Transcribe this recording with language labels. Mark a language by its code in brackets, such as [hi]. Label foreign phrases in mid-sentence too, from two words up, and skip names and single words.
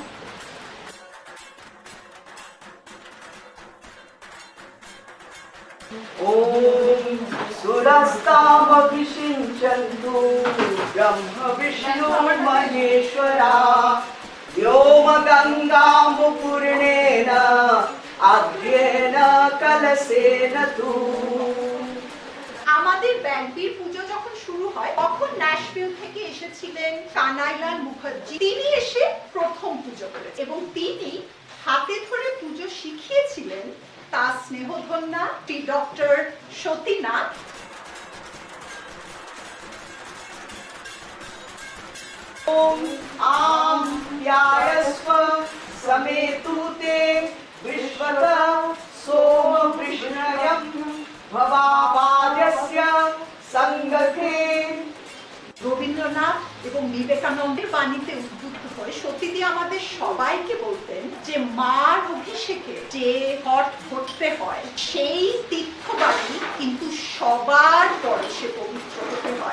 [sa] ओम सुरस्तामभिषिञ्चन्तु ब्रह्म विष्णु महेश्वरा व्योम गंगा मुपूर्णेन आद्येन कलसेन तु। [bn] আমাদের ব্যাংকের পুজো যখন শুরু হয়, তখন ন্যাশভিল থেকে এসেছিলেন কানাইলাল মুখার্জি। তিনি এসে প্রথম পুজো করেছেন এবং তিনি হাতে ধরে পুজো শিখিয়েছিলেন তার স্নেহধন্যা শ্রী ডক্টর সতীনাথ। [sa] ओम आम यायस्व समेतुते विश्वतः सोम कृष्णयं भवावाद्यस्य संगते। [bn] রবীন্দ্রনাথ এবং বিবেকানন্দের বাণীতে উদ্বুদ্ধ করে সতীদি আমাদের সবাইকে বলতেন যে মার অভিষেকে যে ঘট ঘটতে হয়, সেই তীর্থবাড়ি কিন্তু সবার পরশে পবিত্র হতে হয়।